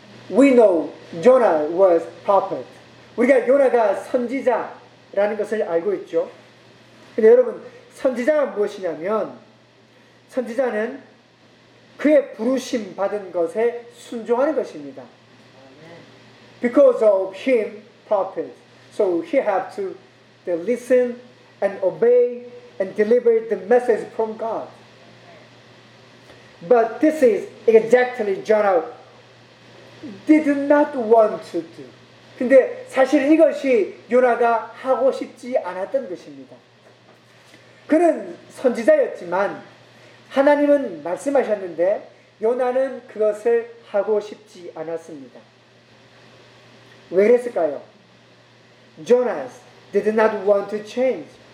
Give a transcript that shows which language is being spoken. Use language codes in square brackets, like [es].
[en] We know Jonah was prophet. [ko] 우리가 요나가 선지자라는 것을 알고 있죠. 근데 여러분, 선지자가 무엇이냐면 선지자는 그의 부르심 받은 것에 순종하는 것입니다. [en] Because of him, prophet. So he have to listen and obey and deliver the message from God. But this is exactly Jonah did not want to do. [ko] 근데 사실 이것이 요나가 하고 싶지 않았던 것입니다. 그는 선지자였지만 하나님은 말씀하셨는데 요나는 그것을 하고 싶지 않았습니다. 왜 그랬을까요? [en] Jonas did not want to change.